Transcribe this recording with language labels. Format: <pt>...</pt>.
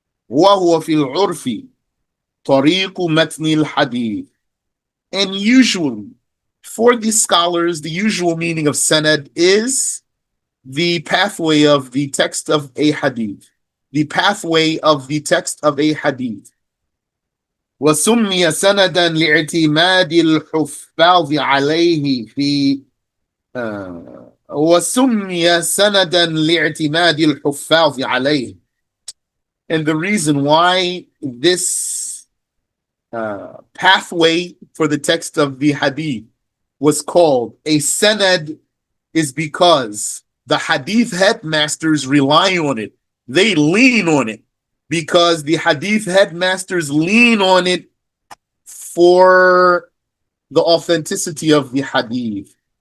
<ar>وَهُوَ فِي الْعُرْفِ طَرِيقُ مَتْنِ الْحَدِيثِ.</ar> <en>And usually, for these scholars, the usual meaning of sanad is the pathway of the text of a hadith. The pathway of the text of a hadith.</en> <ar>وسمي سندا لاعتماد الحفاظ عليه في وسمي سندا لاعتماد الحفاظ عليه.</ar> <en>And the reason why this pathway for the text of the hadith was called a sanad is because the hadith headmasters rely on it. They lean on it because the hadith headmasters lean on it for the authenticity of the hadith.</en>